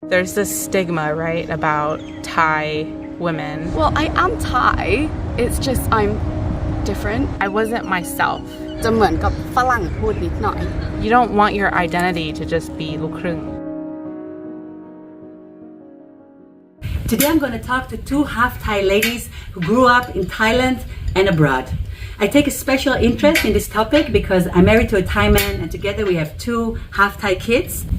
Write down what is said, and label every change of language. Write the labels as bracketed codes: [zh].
[en] There's this stigma, right, about Thai women. Well, I am Thai. It's just I'm different. I wasn't myself. [th] จะเหมือนกับฝรั่งพูดนิดหน่อย [en] You don't want your identity to just be ลูกครึ่ง Today I'm going to talk to two half-Thai ladies who grew up in Thailand and abroad. I take a special interest in this topic because I'm married to a Thai man and together we have two half-Thai kids.